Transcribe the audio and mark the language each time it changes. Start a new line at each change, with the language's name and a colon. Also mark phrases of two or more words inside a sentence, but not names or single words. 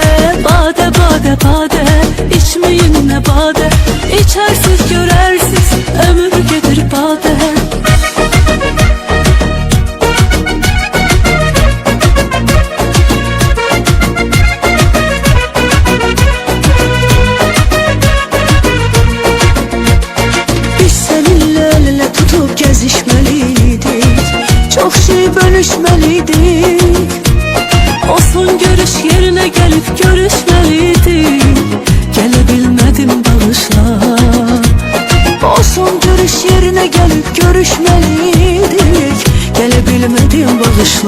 Azerbaijani: Badə, badə, badə, içmeyin nə badə, içərsiz görərsiz, ömür gedir badə.
Turkish: Biz seninle el ele tutup gezişmeliydik, çok şey bölüşmeliydik. O son görüş yerine gelip görüşmeliydik, gelebilmedim bağışla. O son görüş yerine gelip görüşmeliydik, gelebilmedim bağışla.